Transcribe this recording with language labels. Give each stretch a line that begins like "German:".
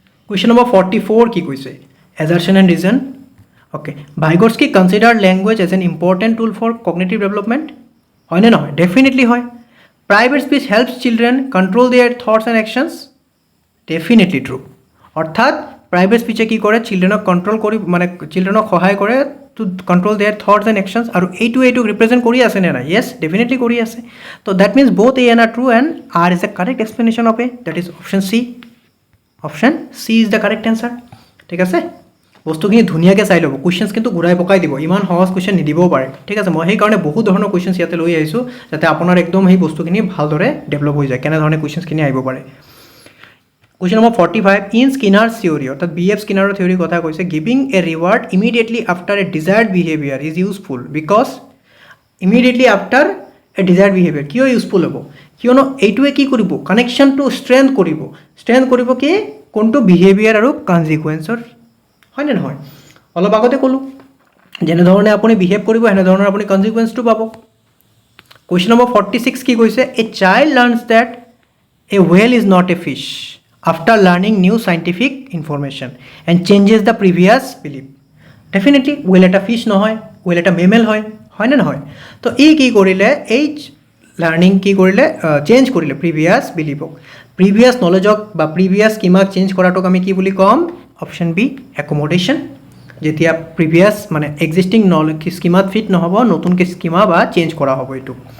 Assamese: Question number 44 কি কৈছে
English: assertion and reason okay Vygotsky considered language as an important tool for cognitive development
Assamese: হয় নে নহয়
English: definitely হয় private speech helps children control their thoughts and actions definitely true
Assamese: অৰ্থাৎ private স্পীচে কি কৰে চিলড্ৰেনক control কৰি মানে চিলড্ৰেনক সহায় কৰে
English: to control their thoughts and actions
Assamese: আৰু এইটোক ৰিপ্ৰেজেণ্ট কৰি আছে
English: নে নাই yes definitely কৰি আছে তো that means both A and R true and R is the correct explanation of A that is
Assamese: option C is the correct answer ঠিক আছে বস্তুখিনি ধুনীয়াকৈ চাই ল'ব কুৱেশ্যনছ কিন্তু ঘূৰাই পকাই দিব ইমান সহজ কুৱেশ্যন নিদিবও পাৰে ঠিক আছে মই সেইকাৰণে বহুত ধৰণৰ কুৱেশ্যনছ ইয়াতে লৈ আহিছোঁ যাতে আপোনাৰ একদম সেই বস্তুখিনি ভালদৰে ডেভেলপ হৈ যায় কেনেধৰণে কুৱেশ্যনছখিনি আহিব পাৰে
English: Question number 45, in Skinner's theory,
Assamese: অর্থাৎ BF Skinner theory কথা কৈছে,
English: giving a reward immediately after a desired behavior is useful because immediately after a desired behavior
Assamese: কিয় ইউজফুল হ'ব, কিয়নো এইটোৱে কি কৰিব, কানেকশ্যনটো ষ্ট্ৰেন্থ কৰিব কি কোনটো বিহেভিয়াৰ আৰু কনজিকুৱেঞ্চৰ, হয়নে নহয়? অলপ আগতে ক'লোঁ যেনেধৰণে আপুনি বিহেভ কৰিব সেনেধৰণৰ আপুনি কনজিকুৱেঞ্চটো পাব। কুৱেশ্যন নম্বৰ 46 কি কৈছে,
English: A child learns that a whale is not a fish after learning new scientific information and changes the previous belief.
Assamese: Definitely whale এটা fish নহয়, whale এটা mammal হয় নে নহয়? তো এই কি কৰিলে, এই লাৰ্ণিং কি কৰিলে, চেঞ্জ কৰিলে প্ৰিভিয়াছ বিলিভক, প্ৰিভিয়াছ নলেজক বা প্ৰিভিয়াছ স্কিমাক চেঞ্জ কৰাটোক আমি কি বুলি ক'ম, অপশ্যন বি একমোডেশ্যন। যেতিয়া প্ৰিভিয়াছ মানে এক্সিষ্টিং স্কিমাত ফিট নহ'ব, নতুনকৈ স্কিমা বা চেঞ্জ কৰা হ'ব এইটো।